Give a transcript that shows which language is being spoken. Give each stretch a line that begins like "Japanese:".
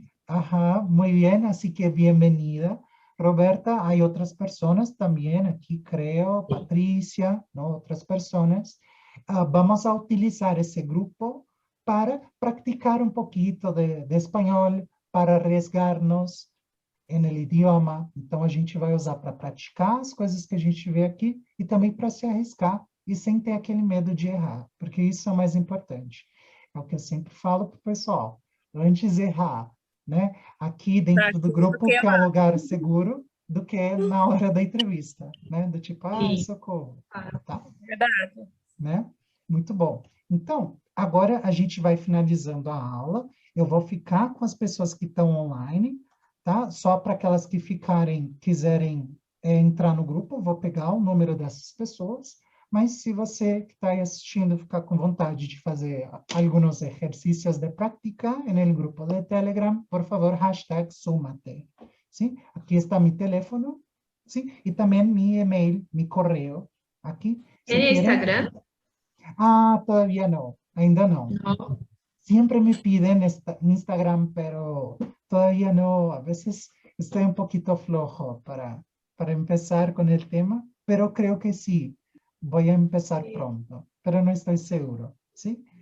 Spanish: Ajá, muy bien, así que bienvenida. Roberta, hay otras personas también aquí, creo, Patricia, ¿no? Otras personas. Vamos a utilizar ese grupo para practicar un poquito de español, para arriesgarnos en el idioma.
Portuguese: Então, a gente vai usar para praticar as coisas que a gente vê aqui e também para se arriscar e sem ter aquele medo de errar, porque isso é o mais importante. É o que eu sempre falo para o pessoal. Antes errar, né? Aqui dentro do grupo, que é um lugar seguro, do que na hora da entrevista, né? Do tipo, socorro. Tá? Verdade. Né? Muito bom. Então, agora a gente vai finalizando a aula. Eu vou ficar com as pessoas que estão online, tá? Só para aquelas que quiserem entrar no grupo, eu vou pegar o número dessas pessoas. Mas se você que está aí assistindo ficar com vontade de fazer alguns exercícios de prática no grupo de Telegram, por favor, hashtag súmate.
Spanish: ¿Sí? Aqui está mi teléfono, ¿sí?
Portuguese: E também mi email,
Spanish: mi correo,
Portuguese: aqui.
Spanish: ¿En Instagram? Todavía no,
Portuguese: ainda no.
Spanish: No. Siempre me piden Instagram, pero todavía no. A veces estoy un poquito flojo para empezar con el tema, pero creo que sí. Voy a empezar pronto, pero no estoy seguro, ¿sí?